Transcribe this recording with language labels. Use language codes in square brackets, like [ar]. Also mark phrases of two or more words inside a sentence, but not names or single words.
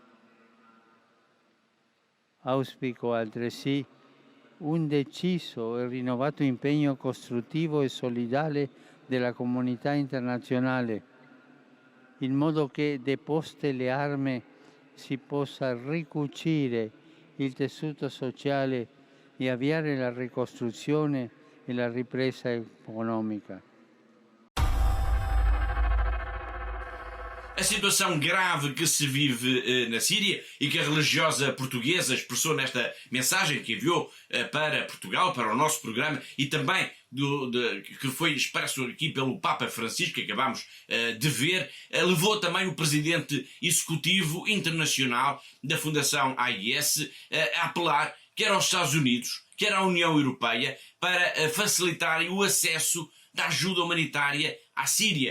[it] Auspico altresì un deciso e rinnovato impegno costruttivo e solidale della comunità internazionale, in modo che, deposte le armi, si possa ricucire il tessuto sociale e avviare la ricostruzione e la ripresa econômica. [pt] A situação grave que se vive na Síria e que a religiosa portuguesa expressou nesta mensagem que enviou para Portugal, para o nosso programa, e também que foi expresso aqui pelo Papa Francisco, que acabámos de ver, levou também o presidente executivo internacional da Fundação AIS a apelar quer aos Estados Unidos, quer à União Europeia, para facilitarem o acesso da ajuda humanitária à Síria.